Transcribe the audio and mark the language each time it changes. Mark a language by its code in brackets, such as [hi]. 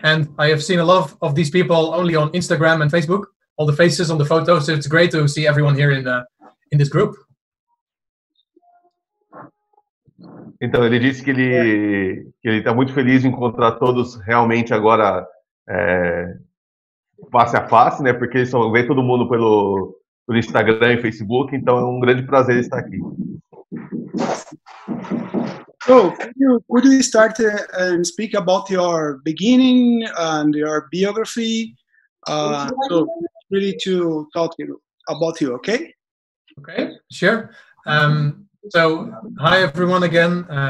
[en] And I have seen a lot of these people only on Instagram and Facebook, all the faces on the photos. So it's great to see everyone here in this group. [pt] Então, ele disse que ele está muito feliz em encontrar todos realmente agora face a face, né? Porque eles vê todo mundo pelo Instagram e Facebook, então é um grande prazer estar aqui. [en] So, could you start and speak about your beginning and your biography? So, really to talk about you, okay? Okay, sure. So, hi everyone again.